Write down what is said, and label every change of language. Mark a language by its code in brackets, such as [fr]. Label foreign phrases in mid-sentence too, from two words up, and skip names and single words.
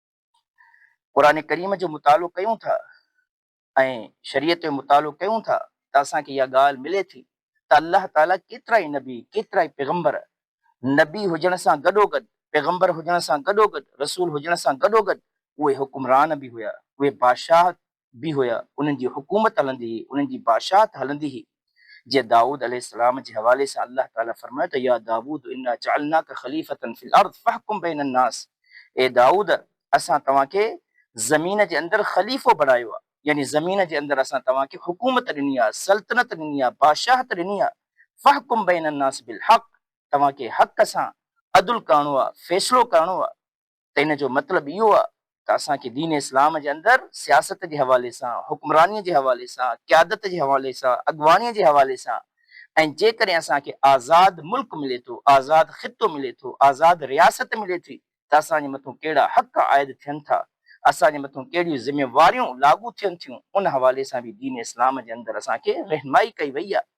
[sd] क़ुर करीम जो मुतालो कयूं था ऐं शरीयत जो मुतालो कयूं था त असांखे इहा ॻाल्हि मिले थी त अलाह ताला केतिरा ई नबी, केतिरा ई पैगंबर, नबी हुजण सां गॾोगॾु, पैगंबर हुजण सां गॾोगॾु, रसूल हुजण सां गॾोगॾु उहे हुकुमरान बि हुया, उहे बादशाह बि हुया, उन्हनि जी हुकूमत हलंदी हुई, उन्हनि जी बादशाहत हलंदी हुई। जीअं दाऊद अलैहिस्सलाम जे हवाले सां अलाह ताला फरमायो त [ar] يا داود إنا جعلناك خليفة في الأرض فاحكم بين الناس. [sd] ए दाऊद, असां तव्हांखे ज़मीन जे अंदरि ख़लीफ़ो बणायो आहे, यानी ज़मीन जे अंदरि असां तव्हांखे हुकूमत ॾिनी आहे, सल्तनत ॾिनी आहे, बादशाहत ॾिनी आहे। [ar] فاحكم بين الناس بالحق, [sd] तव्हांखे हक़ सां अदुल करणो आहे, फ़ैसिलो करणो आहे। त इन जो मतिलबु इहो आहे त असांखे दीन इस्लाम जे अंदरि सियासत जे हवाले सां, हुक्मरानीअ जे हवाले सां, क़यादत जे हवाले सां, अॻुवाणीअ जे हवाले सां ऐं जेकॾहिं असांखे आज़ाद मुल्क मिले थो, आज़ाद ख़ितो मिले थो, आज़ाद रियासत मिले थी, त असांजे मथां कहिड़ा हक़ आयद थियनि था, असांजे मथां कहिड़ियूं ज़िमेवारियूं लागू थियनि थियूं, उन हवाले सां बि दीन इस्लाम जे अंदरि असांखे रहनुमाई कई वई आहे।